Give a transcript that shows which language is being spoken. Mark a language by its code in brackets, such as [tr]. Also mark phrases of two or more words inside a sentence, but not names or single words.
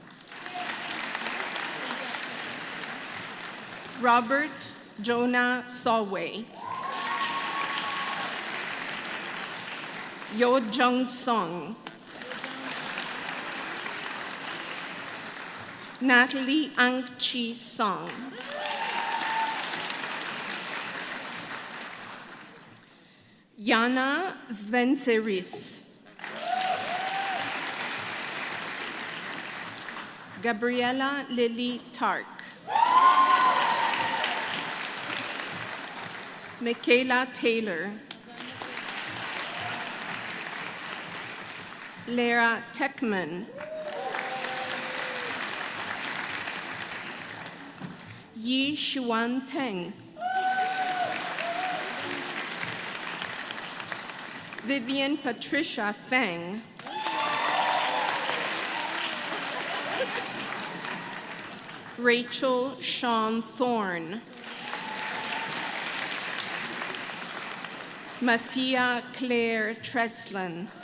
[en] Robert Jonah Solway. Yo Jung Song. Natalie Ang Chi Song. Yana Svenseris. Gabriela Lily Tark. Michaela Taylor. Lara Techman. Yi Xuan Teng. Vivian Patricia Feng. Rachel Sean Thorne. Mathia Claire Treslin.